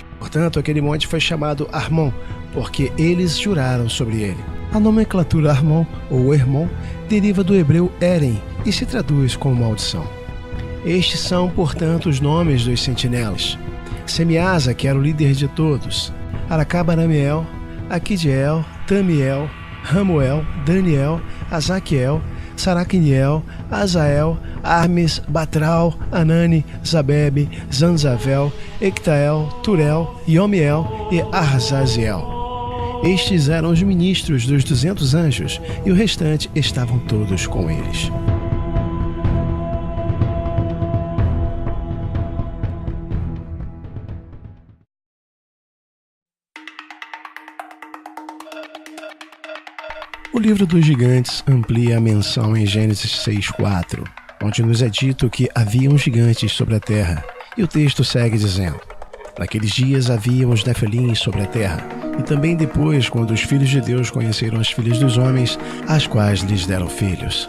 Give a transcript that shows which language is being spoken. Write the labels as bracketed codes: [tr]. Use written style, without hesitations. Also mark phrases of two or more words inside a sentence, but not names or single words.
[pt] Portanto, aquele monte foi chamado Armon, porque eles juraram sobre ele. A nomenclatura Armon, ou Hermon, deriva do hebreu Eren e se traduz como maldição. Estes são, portanto, os nomes dos sentinelas: Semiasa, que era o líder de todos, Aracabaramiel, Aquidiel, Tamiel, Ramuel, Daniel, Azaquiel, Saraquiniel, Azael, Armes, Batral, Anani, Zabebe, Zanzavel, Ectael, Turel, Yomiel e Arzaziel. Estes eram os ministros dos 200 anjos, e o restante estavam todos com eles. O livro dos gigantes amplia a menção em Gênesis 6:4, onde nos é dito que haviam gigantes sobre a terra, e o texto segue dizendo: Naqueles dias haviam os Nefelins sobre a terra, e também depois, quando os filhos de Deus conheceram as filhas dos homens, as quais lhes deram filhos.